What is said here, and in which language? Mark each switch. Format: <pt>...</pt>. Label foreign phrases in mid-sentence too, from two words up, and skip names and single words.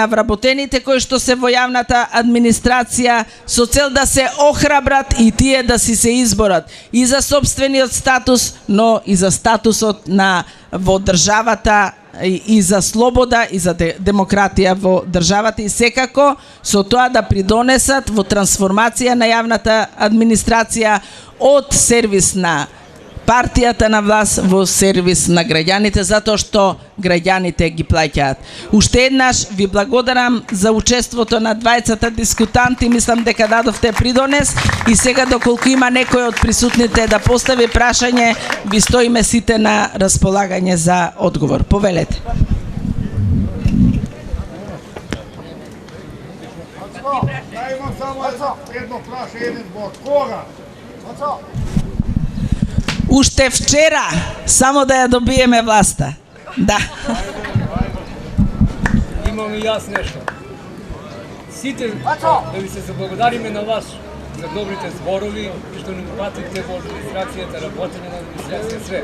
<mk>вработените кои што се во јавната администрација со цел да се охрабрат и тие да си се изборат и за сопствениот статус, но и за статусот во државата и за слобода и за демократија во државата и секако со тоа да придонесат во трансформација на јавната администрација од сервис на партијата на власт во сервис на граѓаните, затоа што граѓаните ги плаќаат. Уште еднаш ви благодарам за учеството на двајцата дискутанти, мислам дека дадовте придонес и сега доколку има некој од присутните да постави прашање, ви стоиме сите на располагање за одговор. Повелете.</mk> <sr>Ja imam samo jedno prašanje zbog koga.</sr> <mk>Уште вчера, само да ја добиеме власта. Да. Имам и јас нешто. Сите да ви се заблагодариме на вас за добрите зборови што ни пратите во администрацијата, работење на администрација, све.</mk>